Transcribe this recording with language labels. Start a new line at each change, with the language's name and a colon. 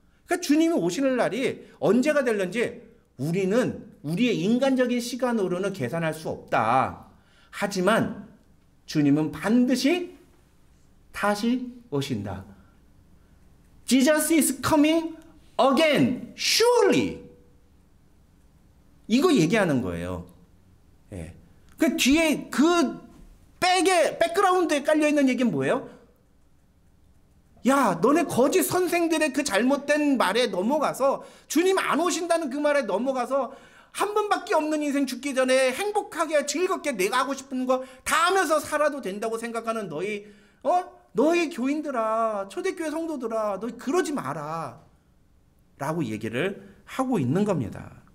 Korean: 그러니까 주님이 오시는 날이 언제가 될런지 우리는 우리의 인간적인 시간으로는 계산할 수 없다. 하지만 주님은 반드시 다시 오신다.
English: Jesus is coming again, surely.
Korean: 이거 얘기하는 거예요. 예. 그 뒤에 그 백그라운드에 깔려있는 얘기는 뭐예요? 야, 너네 거짓 선생들의 그 잘못된 말에 넘어가서 주님 안 오신다는 그 말에 넘어가서 한 번밖에 없는 인생 죽기 전에 행복하게 즐겁게 내가 하고 싶은 거 다 하면서 살아도 된다고 생각하는 너희 교인들아, 초대교회 성도들아, 너희 그러지 마라 라고 얘기를 하고 있는 겁니다.